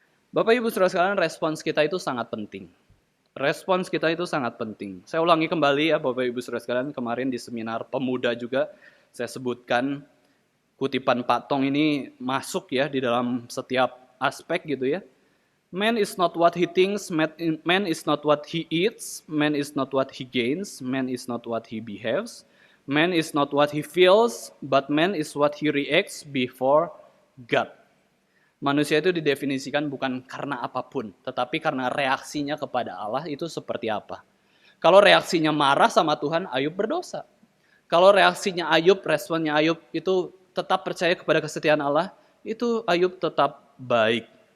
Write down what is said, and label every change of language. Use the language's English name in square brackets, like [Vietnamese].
[Indonesian] Bapak Ibu Saudara sekalian, respons kita itu sangat penting. Respons kita itu sangat penting. Saya ulangi kembali ya Bapak Ibu Saudara sekalian, kemarin di seminar pemuda juga saya sebutkan kutipan Pak Tong ini masuk ya di dalam setiap aspek gitu ya. [English] Man is not what he thinks, man is not what he eats, man is not what he gains, man is not what he behaves, man is not what he feels, but man is what he reacts before God. [Indonesian] Manusia itu didefinisikan bukan karena apapun, tetapi karena reaksinya kepada Allah itu seperti apa. Kalau reaksinya marah sama Tuhan, Ayub berdosa. Kalau reaksinya Ayub, responnya Ayub itu tetap percaya kepada kesetiaan Allah, itu Ayub tetap baik.